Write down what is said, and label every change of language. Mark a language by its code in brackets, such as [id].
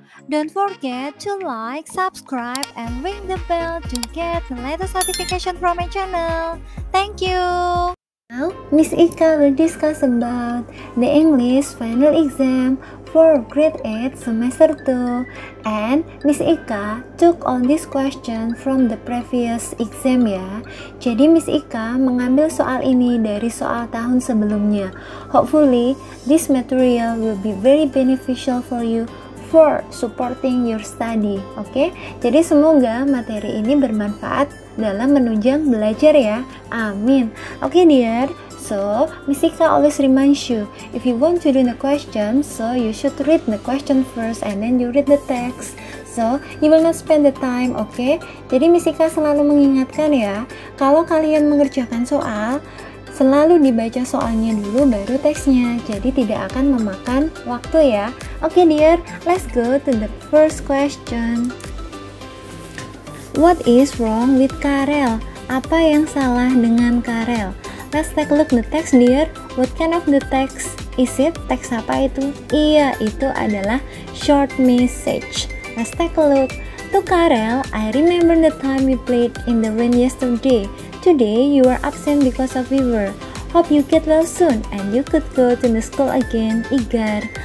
[en] Don't forget to like, subscribe, and ring the bell to get the latest notification from my channel. Thank you. Now, Miss Ika will discuss about the English final exam for grade 8 semester 2, and Miss Ika took all this question from the previous exam ya. [id] Jadi Miss Ika mengambil soal ini dari soal tahun sebelumnya. [en] Hopefully this material will be very beneficial for you for supporting your study. Oke? [id] Jadi semoga materi ini bermanfaat dalam menunjang belajar ya. Amin. Oke, dear. [en] So, Miss Ika always reminds you, if you want to do the question, so you should read the question first and then you read the text. So, you will not spend the time, okay? [id] Jadi Miss Ika selalu mengingatkan ya, kalau kalian mengerjakan soal, selalu dibaca soalnya dulu baru teksnya. Jadi tidak akan memakan waktu ya. [en] Oke, dear, let's go to the first question. What is wrong with Karel? [id] Apa yang salah dengan Karel? [en] Let's take a look the text, dear. What kind of the text is it? [id] Teks apa itu? Iya, itu adalah short message. [en] Let's take a look. To Karel, I remember the time we played in the rain yesterday. Today, you were absent because of fever. Hope you get well soon and you could go to the school again, Igar.